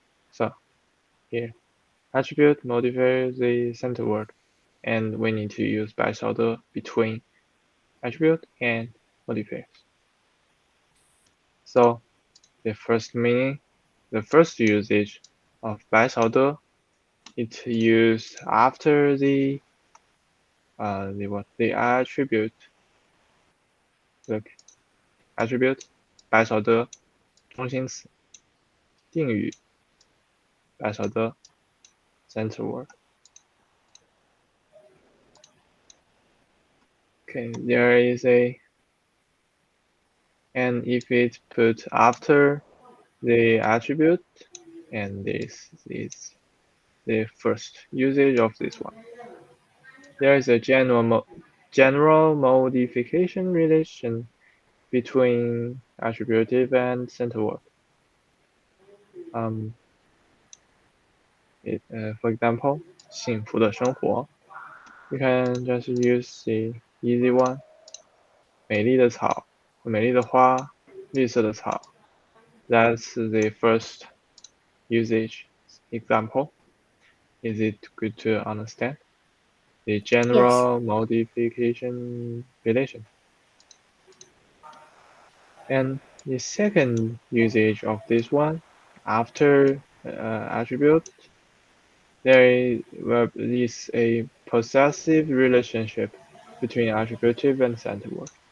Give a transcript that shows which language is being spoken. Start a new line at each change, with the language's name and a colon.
English: So here attribute modifies the center word and we need to use 白勺的 between attribute and modifiers. So the first meaning, the first usage of 白勺的, it's used after the the attribute. Look, attribute
Chinese: 白勺的中心词定语白勺的
English: center word. Okay, there is a and if it's put after the attribute, and this is the first usage of this one. There is a general modification relation between attributive and center word. Um, for example,
Chinese: 幸福的生活.
English: You can just use the easy one.
Chinese: 美丽的草，美丽的花，绿色的草.
English: That's the first usage example. Is it good to understand? The yes. general modification relation. And the second usage of this one, after attribute, there is a possessive relationship between attributive and center word.